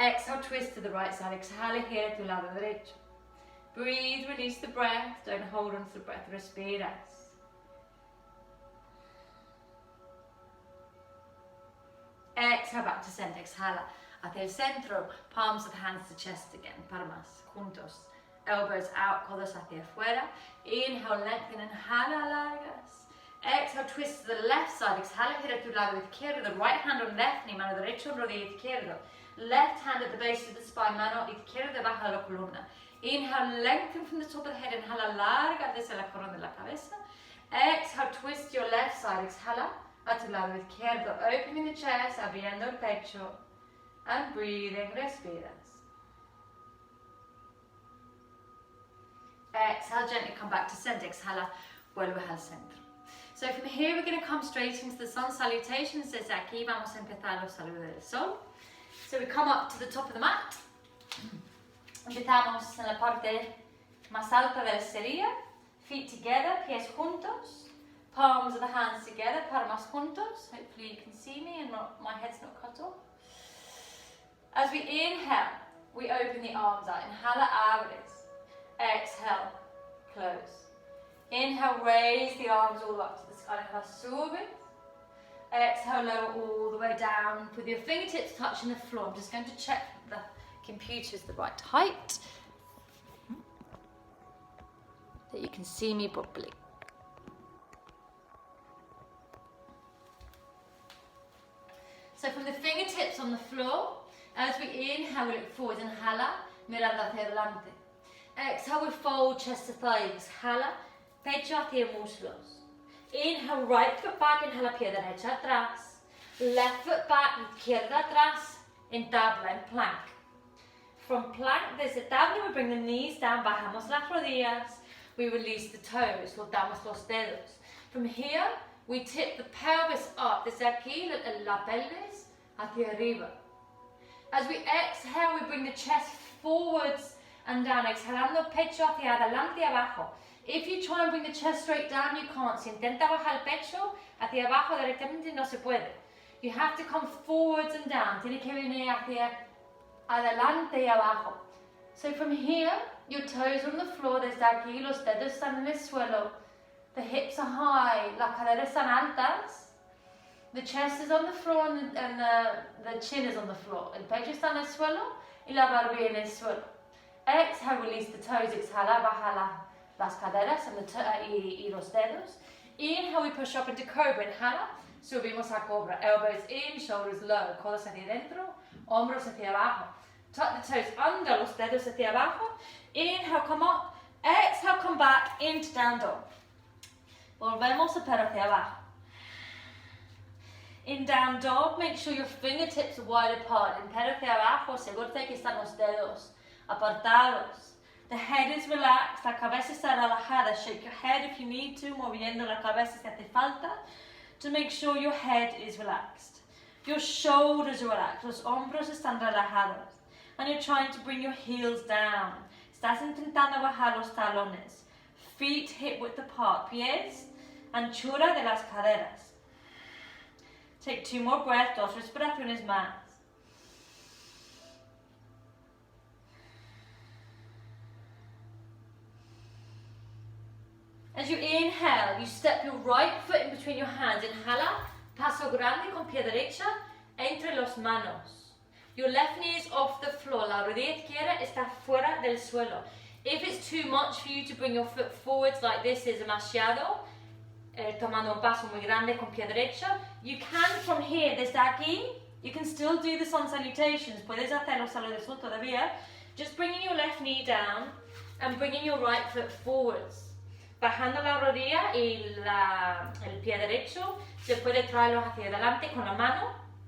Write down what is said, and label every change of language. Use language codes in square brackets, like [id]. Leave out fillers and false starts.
[en] Exhale, twist to the right side. [es] Exhala, gira tu lado derecho. [en] Breathe, release the breath. Don't hold on to the breath. [es] Respiras. [en] Exhale, back to center. [es] Exhala hacia el centro. [en] Palms of the hands to chest again. [es] Palmas juntos. [en] Elbows out, [es] codos hacia afuera. [en] Inhale, lengthen, [es] inhala, alargas. [en] Exhale, twist to the left side. [es] Exhala, gira tu lado izquierdo. [en] The right hand on left knee, [es] mano derecho, rodillo izquierdo. [en] Left hand at the base of the spine, [es] mano izquierda debajo de la columna. [en] Inhale, lengthen from the top of the head. [es] Inhala, larga desde la corona de la cabeza. [en] Exhale, twist your left side. [es] Exhala a tu lado izquierdo. [en] Opening the chest, [es] abriendo el pecho. [en] And breathing, [es] respiras. [en] Exhale, gently come back to center. [es] Exhala, vuelve al centro. [en] So from here we're going to come straight into the sun salutations. [es] Desde aquí vamos a empezar los saludos del sol. [en] So we come up to the top of the mat. [es] Empezamos en la parte más alta de la silla. [en] Feet together, [es] pies juntos. [en] Palms of the hands together, [es] palmas juntos. [en] Hopefully you can see me and my head's not cut off. As we inhale, we open the arms out. [es] Inhala, abres. [en] Exhale, close. Inhale, raise the arms all up to the sky. [es] Inhala, subes. [en] Exhale, lower all the way down with your fingertips touching the floor. I'm just going to check the computer's the right height, that you can see me properly. So from the fingertips on the floor, as we inhale, we look forward. [es] Inhala, mirando hacia adelante. [en] Exhale, we fold chest to thighs. [es] Exhala, pecho hacia muslos. [en] Inhale, right foot back. [es] Inhala, pie derecha atrás. [en] Left foot back, [es] izquierda atrás. En tabla, [en] en plank. From plank, [es] desde tabla, [en] we bring the knees down. [es] Bajamos las rodillas. [en] We release the toes. [es] Soltamos los dedos. [en] From here, we tip the pelvis up. [es] Desde aquí, la pelvis hacia arriba. [en] As we exhale, we bring the chest forwards and down. [es] Exhalando, pecho hacia adelante y abajo. [en] If you try and bring the chest straight down, you can't. [es] Si intenta bajar el pecho hacia abajo directamente, no se puede. [en] You have to come forwards and down. [es] Tiene que venir hacia adelante y abajo. [en] So from here, your toes are on the floor. [es] Desde aquí, los dedos están en el suelo. [en] The hips are high. [es] Las caderas están altas. [en] The chest is on the floor and the chin is on the floor. [es] El pecho está en el suelo y la barbilla en el suelo. [en] Exhale, release the toes. [es] Exhala, baja las caderas y los dedos. [en] Inhale, we push up into cobra. [es] Inhala, subimos a cobra. [en] Elbows in, shoulders low. [es] Codos hacia adentro, hombros hacia abajo. [en] Tuck the toes under, [es] los dedos hacia abajo. [en] Inhale, come up. Exhale, come back into down dog. [es] Volvemos a perro hacia abajo. [en] In down dog, make sure your fingertips are wide apart. [es] En perro hacia abajo, asegúrate que están los dedos apartados. [en] The head is relaxed, [es] la cabeza está relajada. [en] Shake your head if you need to, [es] moviendo la cabeza si hace falta, [en] to make sure your head is relaxed. Your shoulders are relaxed, [es] los hombros están relajados. [en] And you're trying to bring your heels down. [es] Estás intentando bajar los talones. [en] Feet hip width apart, [es] pies, anchura de las caderas. [en] Take 2 more breaths, [es] 2 respiraciones más. [en] As you inhale, you step your right foot in between your hands. [es] Inhala, paso grande con pie derecha entre las manos. [en] Your left knee is off the floor. [es] La rodilla izquierda está fuera del suelo. [en] If it's too much for you to bring your foot forwards like this is [es] demasiado, tomando un paso muy grande con pie derecha, [en] you can from here, [es] desde aquí, [en] you can still do the sun salutations. [es] Puedes hacerlo saludos todavía. [en] Just bringing your left knee down and bringing your right foot forwards. [es] Bajando la rodilla y el pie derecho, se puede traerlo hacia adelante con la mano.